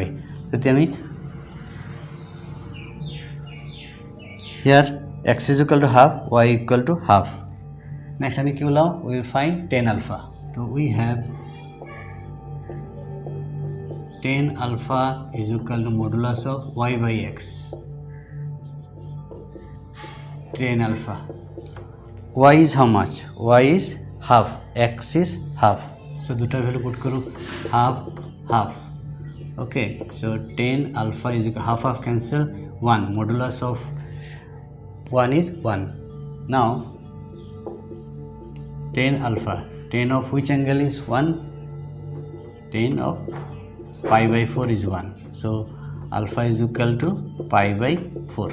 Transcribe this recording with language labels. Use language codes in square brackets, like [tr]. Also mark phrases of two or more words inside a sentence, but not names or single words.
[as] তেতিয়া আমি [en] here x is equal to half y equal to half. Next [as] আমি কি উলাও [en] we will find tan alpha. So we have tan alpha is equal to modulus of y by x. Tan alpha y is how much y is half x is half, so [as] দুটা ভ্যালু পুট করো [en] half okay, so tan alpha is equal half cancel 1 modulus of 1 is 1. Now tan alpha, tan of which angle is 1? Tan of pi by 4 is 1, so alpha is equal to pi by 4.